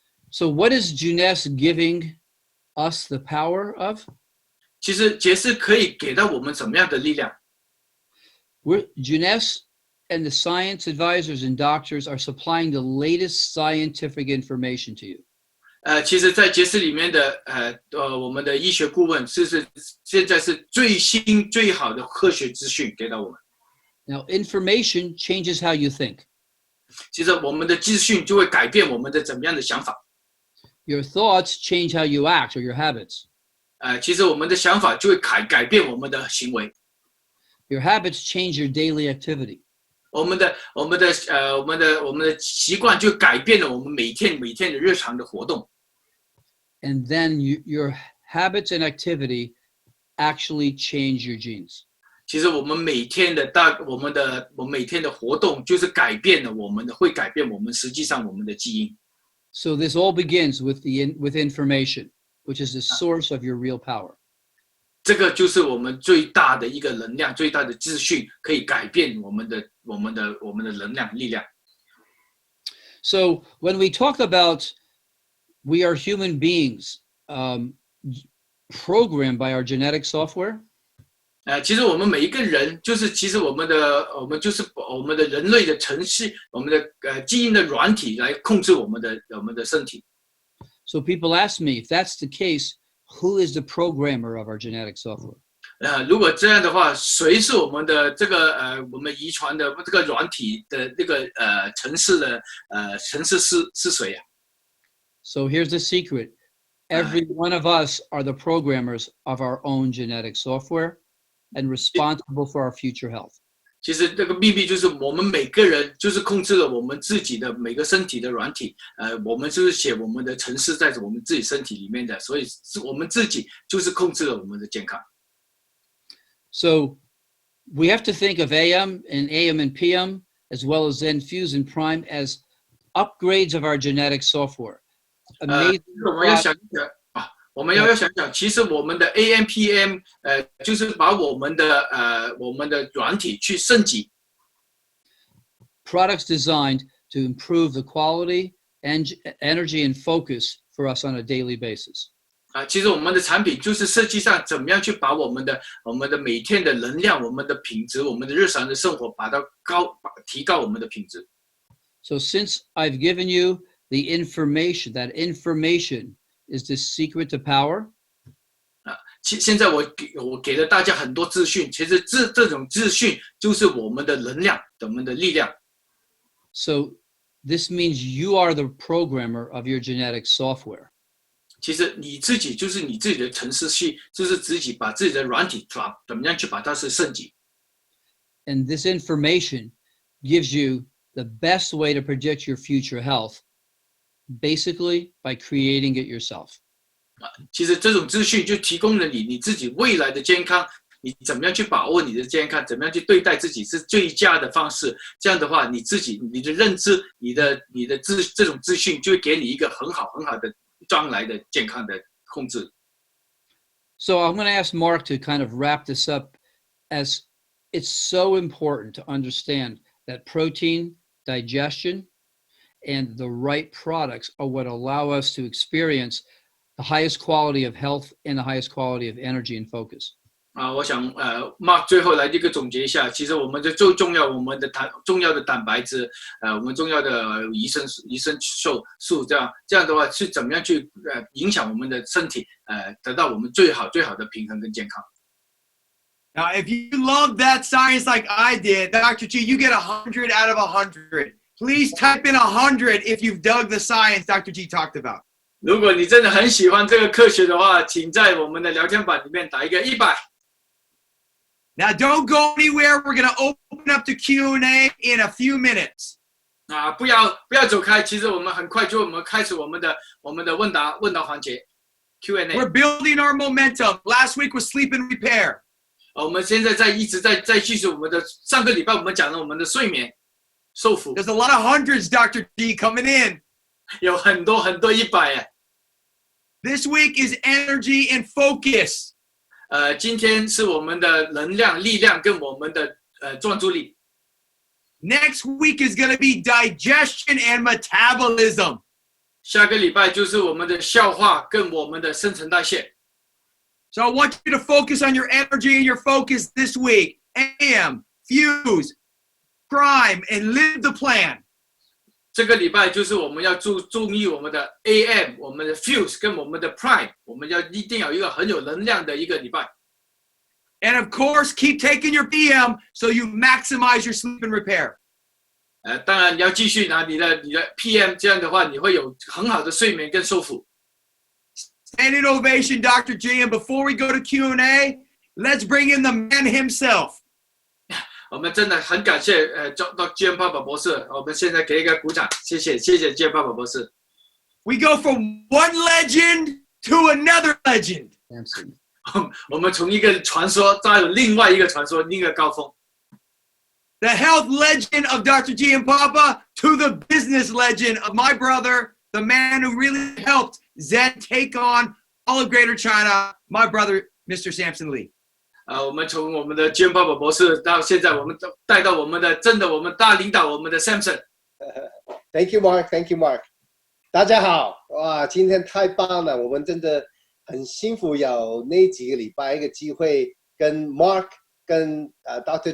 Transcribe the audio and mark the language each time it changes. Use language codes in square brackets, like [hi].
[en] So what is Jeunesse giving us the power of? [zh] 其实节食可以给到我们什么样的力量？ [en] Jeunesse and the science advisors and doctors are supplying the latest scientific information to you. [zh] 其实，在节食里面的我们的医学顾问现在是最新最好的科学资讯给到我们。 [en] Now, information changes how you think. [zh] 其实我们的资讯就会改变我们的怎么样的想法。 [en] Your thoughts change how you act or your habits. [zh] 其实我们的想法就会改变我们的行为。 [en] Your habits change your daily activity. [zh] 我们的习惯就改变了我们每天的日常的活动。 [en] And then your habits and activity actually change your genes. [zh] 其实我们每天的活动就是会改变我们实际上我们的基因。 [en] So this all begins with information, which is the source of your real power. [zh] 这个就是我们最大的一个能量，最大的资讯可以改变我们的能量力量。 [en] So when we talk about we are human beings programmed by our genetic software. [zh] 其实我们每一个人其实我们的人类的程序，我们的基因的软体来控制我们的身体。 [en] So people ask me, if that's the case, who is the programmer of our genetic software? [zh] 如果这样的话，谁是我们的我们遗传的这个软体的程式是谁呀 [en] So here's the secret. Every one of us are the programmers of our own genetic software and responsible for our future health. [zh] 其实这个秘密就是我们每个人就是控制了我们自己的每个身体的软体，我们就是写我们的程式在我们自己身体里面的，所以是我们自己就是控制了我们的健康。 [en] So we have to think of AM and PM as well as Zen Fuse and Prime as upgrades of our genetic software. [zh] 我 [en] Amazing [zh] 们要 [en] product. [zh] 想一想啊，我们要想想，其实我们的 AMPM 就是把我们的软体去升级。 [en] Products designed to improve the quality and energy and focus for us on a daily basis. [zh] 其实我们的产品就是设计上怎么样去把我们的每天的能量、我们的品质、我们的日常的生活提高我们的品质。 [en] So since I've given you the information, that information is the secret to power. [zh] 现在我给了大家很多资讯，其实这种资讯就是我们的能量，我们的力量。 [en] So this means you are the programmer of your genetic software. [zh] 其实你自己就是你自己的程式系，就是自己把自己的软体怎么样去把它是升级。 [en] And this information gives you the best way to predict your future health, basically by creating it yourself. [zh] 其实这种资讯就提供了你自己未来的健康，你怎么样去把握你的健康，怎么样去对待自己是最佳的方式。这样的话，你的认知，你的这种资讯就会给你一个很好的将来的健康的控制。 [en] So I'm going to ask Mark to kind of wrap this up, as it's so important to understand that protein, digestion, and the right products are what allow us to experience the highest quality of health and the highest quality of energy and focus. [zh] 我想Mark 最后来一个总结一下，其实我们的最重要，我们的重要的蛋白质，我们重要的维生素，这样的话是怎么样去影响我们的身体，得到我们最好的平衡跟健康。 [en] Now, if you love that science like I did, Dr. G, you get 100 out of 100. Please type in 100 if you've dug the science Dr. G talked about. [zh] 如果你真的很喜欢这个科学的话，请在我们的聊天板里面打一个100。 [en] Now, don't go anywhere. We're going to open up to Q&A in a few minutes. [zh] 不要走开，其实我们很快就开始我们的问答环节 Q&A。 [en] We're building our momentum. Last week was sleep and repair. [zh] 我们现在一直在继续我们的上个礼拜我们讲了我们的睡眠受服。 [en] There's a lot of hundreds, Dr. G, coming in. [zh] 有很多100哎。 [en] This week is energy and focus. [zh] 今天是我们的能量、力量跟我们的专注力。 [en] Next week is going to be digestion and metabolism. [zh] 下个礼拜就是我们的消化跟我们的新陈代谢。 [en] So I want you to focus on your energy and your focus this week. Am, Fuse, Prime, and live the plan. [zh] 这个礼拜就是我们要注意我们的 AM、我们的 Fuse 跟我们的 Prime， 我们一定要有一个很有能量的一个礼拜。 [en] And of course, keep taking your PM so you maximize your sleep and repair. [zh] 当然你要继续拿你的 PM， 这样的话你会有很好的睡眠跟修复。 [en] Standing ovation, Dr. G. And before we go to Q&A, let's bring in the man himself. [zh] 我们真的很感谢Dr. Jim 爸爸博士，我们现在给一个鼓掌，谢谢 Jim 爸爸博士。 [en] We go from one legend to another legend. [zh] 我们从一个传说到另外一个传说，另一个高峰。 [en] The health legend of Dr. G and Papa to the business legend of my brother, the man who really helped Zen take on all of Greater China, my brother, Mr. Samson Lee. [zh] 我们从我们的 Jim 爸爸博士到现在，我们带到我们大领导我们的 Samson。 [en] Thank you, Mark. Thank you, Mark. [zh] 大家好，哇，今天太棒了，我们真的很幸福，有那几个礼拜一个机会跟 Mark 跟Dr.